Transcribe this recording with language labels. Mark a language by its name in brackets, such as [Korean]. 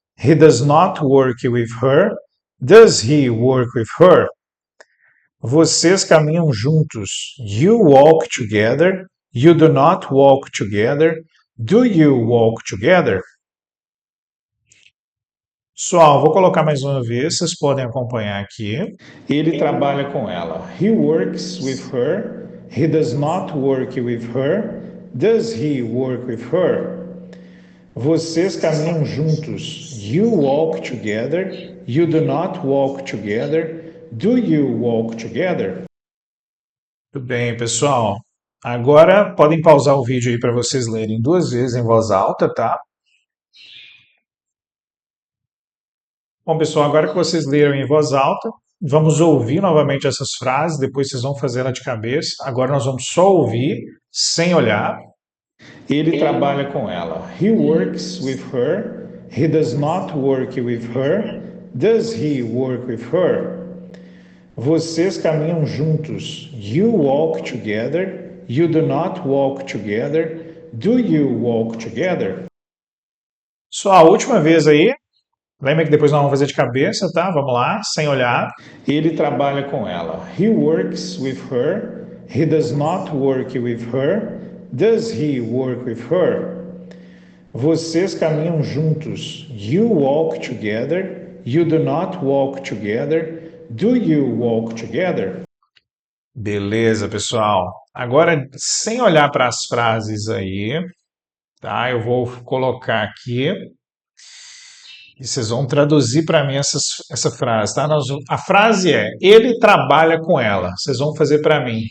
[English] He does not work with her. Does he work with her? [Portuguese] Vocês caminham juntos. [English] You walk together. You do not walk together. Do you walk together? [Portuguese] Pessoal, vou colocar mais uma vez, vocês podem acompanhar aqui. Ele trabalha com ela. [English] He works with her. He does not work with her. Does he work with her? [Portuguese] Vocês caminham juntos. [English] You walk together. You do not walk together. Do you walk together? [Portuguese] Muito bem, pessoal. Agora podem pausar o vídeo aí para vocês lerem duas vezes em voz alta, tá? Bom, pessoal, agora que vocês leram em voz alta, vamos ouvir novamente essas frases, depois vocês vão fazer ela de cabeça. Agora nós vamos só ouvir, sem olhar. Ele trabalha com ela. [English] He works with her. He does not work with her. Does he work with her? [Portuguese] Vocês caminham juntos. [English] You walk together. You do not walk together. Do you walk together? [Portuguese] Só a última vez aí. Lembra que depois nós vamos fazer de cabeça, tá? Vamos lá, sem olhar. Ele trabalha com ela. [English] He works with her. He does not work with her. Does he work with her? [Portuguese] Vocês caminham juntos. [English] You walk together. You do not walk together. Do you walk together? [Portuguese] Beleza, pessoal. Agora, sem olhar para as frases aí, tá? Eu vou colocar aqui e vocês vão traduzir para mim essa frase, tá? A frase é: ele trabalha com ela. Vocês vão fazer para mim.